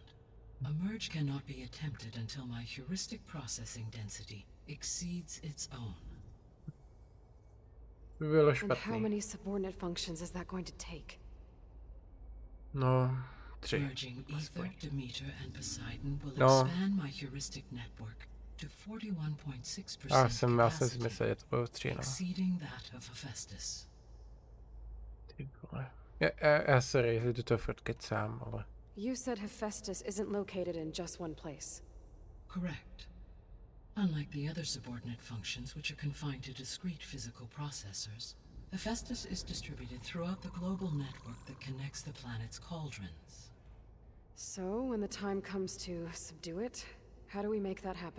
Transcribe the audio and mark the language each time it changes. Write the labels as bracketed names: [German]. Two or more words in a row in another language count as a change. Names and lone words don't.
[English] A merge cannot be attempted until my heuristic processing density exceeds its own. [Czech] By bylo [English] And how [Czech] špatný. [English] many subordinate functions is that going to take? No, 3. Merging Ether, Demeter, and Poseidon will No. expand my heuristic network to 41.6% [Czech] Já jsem [English] capacity, [Czech] myslel, že to bylo 3, no. [English] exceeding that of Hephaestus. [Czech] Ty vole. Já sorry, že do toho furt kecám, ale... [English] You said Hephaestus isn't located in just one place. Correct. Unlike the other subordinate functions, which are confined to discrete physical processors, Hephaestus is distributed throughout the global network that connects the planet's cauldrons. So, when the time comes to subdue it, how do we make that happen?